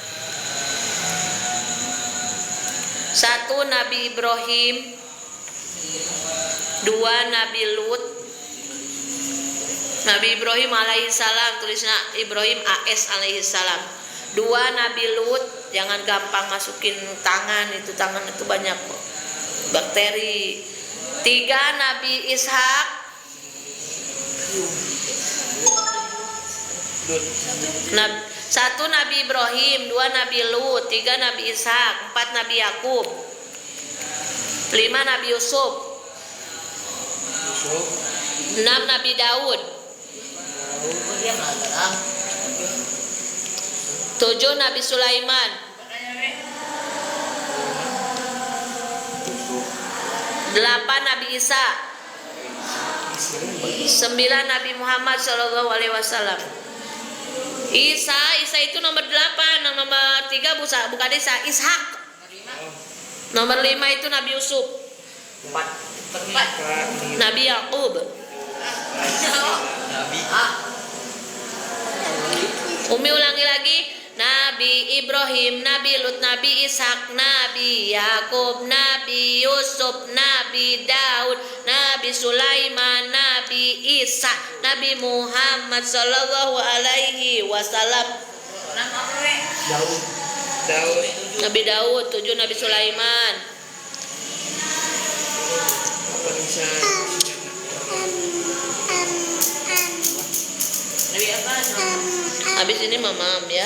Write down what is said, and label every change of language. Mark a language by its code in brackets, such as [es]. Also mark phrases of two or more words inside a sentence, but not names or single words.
[id] 1 Nabi Ibrahim, 2 Nabi Lut. Nabi Ibrahim alaihissalam, tulisnya Ibrahim AS alaihissalam. 2 Nabi Lut, jangan gampang masukin tangan itu banyak kok bakteri. 3 Nabi Ishak. 1 Nabi Ibrahim, 2 Nabi Lut, 3 Nabi Ishak, 4 Nabi Yakub, 5 Nabi Yusuf. 6 Nabi Daud. 7 Nabi Sulaiman. 8 Nabi Isa. 9 Nabi Muhammad [ar] Shallallahu Alaihi Wasallam. [id] Isa itu nomor 8, nomor 3 bukan Isa, Ishak. Nomor 5 itu Nabi Yusuf. 4. Nabi Yakub. Nabi. Umi ulangi lagi. Nabi Ibrahim, Nabi Lut, Nabi Ishak, Nabi Yakub, Nabi Yusuf, Nabi Daud, Nabi Sulaiman, Nabi Isa, Nabi Muhammad [ar] Sallallahu Alaihi Wasallam. [id] Daud. Nabi Daud, 7 Nabi Sulaiman. Apa bisa? Habis ini mamam ya.